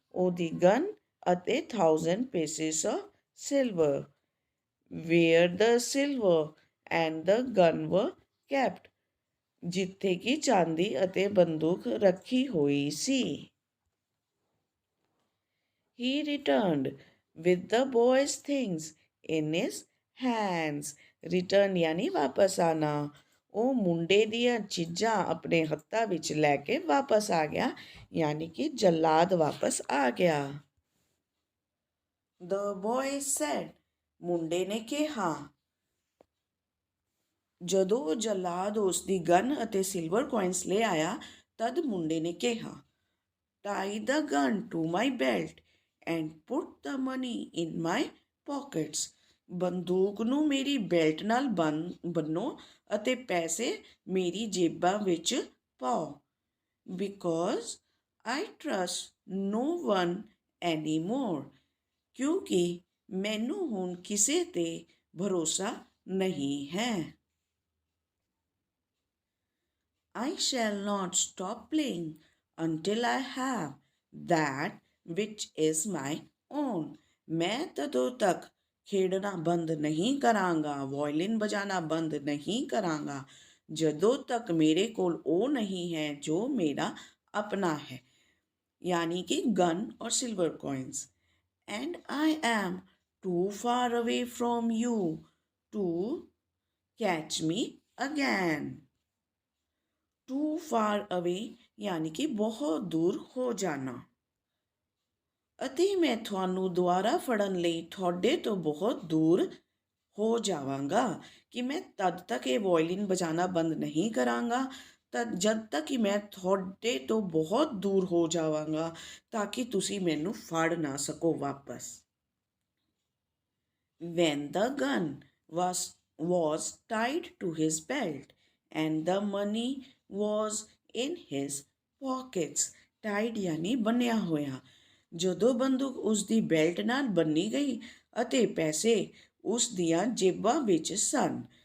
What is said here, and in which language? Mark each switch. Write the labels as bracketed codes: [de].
[pa] ਉਹਦੀ ਗਨ ਅਤੇ [en] 1000 pieces of silver। where the silver and the gun were kept, [pa] ਜਿੱਥੇ ਕਿ ਚਾਂਦੀ ਅਤੇ ਬੰਦੂਕ ਰੱਖੀ ਹੋਈ ਸੀ। [en] He returned with the boy's things in his hands। [hi] Return यानी वापस आना। [pa] ਉਹ ਮੁੰਡੇ ਦੀਆਂ ਚੀਜ਼ਾਂ ਆਪਣੇ ਹੱਥਾਂ ਵਿੱਚ ਲੈ ਕੇ ਵਾਪਸ ਆ ਗਿਆ, ਯਾਨੀ ਕਿ ਜਲਾਦ ਵਾਪਸ ਆ ਗਿਆ। [en] The boy said, [pa] ਮੁੰਡੇ ਨੇ ਕਿਹਾ। ਜਦੋਂ ਜਲਾਦ ਉਸ ਦੀ ਗਨ ਅਤੇ ਸਿਲਵਰ ਕੋਇਨਸ ਲੈ ਆਇਆ ਤਦ ਮੁੰਡੇ ਨੇ ਕਿਹਾ, [en] tie the gun to my belt and put the money in my pockets। [pa] ਬੰਦੂਕ ਨੂੰ ਮੇਰੀ ਬੈਲਟ ਨਾਲ ਬੰਨੋ ਅਤੇ ਪੈਸੇ ਮੇਰੀ ਜੇਬਾਂ ਵਿੱਚ ਪਾਓ। [en] because I trust no one anymore, [pa] ਕਿਉਂਕਿ ਮੈਨੂੰ ਹੁਣ ਕਿਸੇ 'ਤੇ ਭਰੋਸਾ ਨਹੀਂ ਹੈ। [en] I shall not stop playing until I have that which is my own। [pa] ਮੈਂ ਤਦੋਂ ਤੱਕ ਖੇਡਣਾ ਬੰਦ ਨਹੀਂ ਕਰਾਂਗਾ, ਵਾਇਲਿਨ ਵਜਾਣਾ ਬੰਦ ਨਹੀਂ ਕਰਾਂਗਾ ਜਦੋਂ ਤੱਕ ਮੇਰੇ ਕੋਲ ਉਹ ਨਹੀਂ ਹੈ ਜੋ ਮੇਰਾ ਆਪਣਾ ਹੈ, ਯਾਨੀ ਕਿ ਗਨ ਔਰ silver coins. [en] And I am too far away from you to catch me again. Too far away [pa] ਯਾਨੀ ਕਿ ਬਹੁਤ ਦੂਰ ਹੋ ਜਾਣਾ, ਅਤੇ ਮੈਂ ਤੁਹਾਨੂੰ ਦੁਬਾਰਾ ਫੜਨ ਲਈ ਤੁਹਾਡੇ ਤੋਂ ਬਹੁਤ ਦੂਰ ਹੋ ਜਾਵਾਂਗਾ ਕਿ ਮੈਂ ਤਦ ਤੱਕ ਇਹ ਵਾਇਲਿਨ ਵਜਾਣਾ ਬੰਦ ਨਹੀਂ ਕਰਾਂਗਾ ਜਦ ਤੱਕ ਕਿ ਮੈਂ ਤੁਹਾਡੇ ਤੋਂ ਬਹੁਤ ਦੂਰ ਹੋ ਜਾਵਾਂਗਾ ਤਾਂ ਕਿ ਤੁਸੀਂ ਮੈਨੂੰ ਫੜ ਨਾ ਸਕੋ ਵਾਪਸ। [en] When the gun was tied to his belt and the money was in his pockets। [pa] tied ਯਾਨੀ ਬੰਨਿਆ ਹੋਇਆ। ਜਦੋਂ ਬੰਦੂਕ ਉਸ ਦੀ ਬੈਲਟ ਨਾਲ ਬੰਨੀ ਗਈ ਅਤੇ ਪੈਸੇ ਉਸ ਦੀਆਂ ਜੇਬਾਂ ਵਿੱਚ ਸਨ।